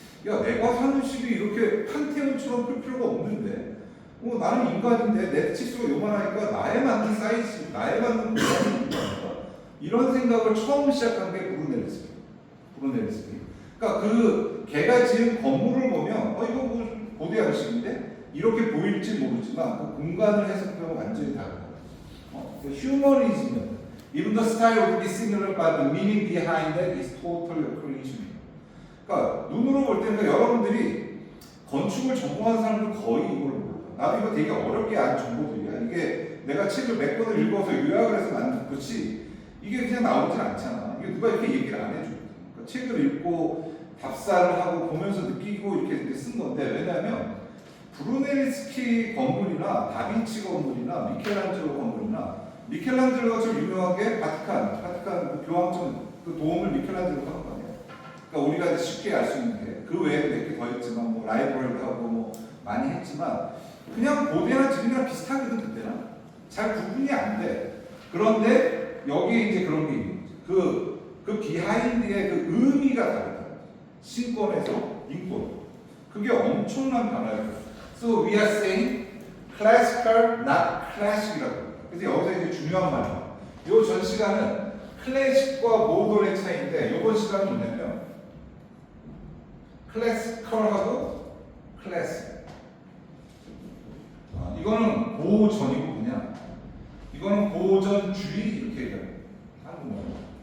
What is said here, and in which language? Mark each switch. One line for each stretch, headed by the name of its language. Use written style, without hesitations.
Korean: 야, 내가 사는 집이 이렇게 판테온처럼 클 필요가 없는데, 나는 인간인데 내 치수가 요만하니까 나에 맞는 사이즈, 나에 맞는 공간이 있다. 이런 생각을 처음 시작한 게 브루넬리스키. 그러니까 걔가 지은 건물을 보면 이거 뭐 고대 양식인데 이렇게 보일지 모르지만 그 공간을 해석하면 완전히 다른 거예요. 휴머니즘은
English: even the style would be similar, but the meaning behind it is totally creation.
Korean: 그러니까 눈으로 볼 때는 여러분들이 건축을 전공한 사람들 거의 이걸 몰라. 나도 이거 되게 어렵게 안 정보들이야. 이게 내가 책을 몇 권을 읽어서 요약을 해서 만든 것이 이게 그냥 나오진 않잖아. 이게 누가 이렇게 얘기를 안 해줘. 그러니까 책을 읽고 답사를 하고 보면서 느끼고 이렇게 쓴 건데, 왜냐하면 브루넬스키 건물이나 다빈치 건물이나 미켈란젤로 건물이나, 미켈란젤로가 좀 유명한 게 바티칸 그 교황청 그 도움을 미켈란젤로가 한 거 아니에요. 그러니까 우리가 쉽게 알 수 있는 게 그 외에도 몇 개 더 했지만 뭐 라이브러리도 하고 뭐 많이 했지만 그냥 고대나 지금이랑 비슷하거든. 그때는 잘 구분이 안 돼. 그런데 여기에 이제 그런 게 있는 거죠. 그 비하인드의 그 의미가 다르다. 신권에서 인권. 그게 엄청난 변화예요.
English: So we are saying classical, not classic
Korean: 이라고 합니다. 그래서 여기서 이제 중요한 말이에요. 이 전 시간은 클래식과 모던의 차이인데, 이번 시간은 뭐냐면 클래시컬하고 클래식. 이거는 고전이고 그냥 이거는 고전주의 이렇게 얘기해요. 한국말로.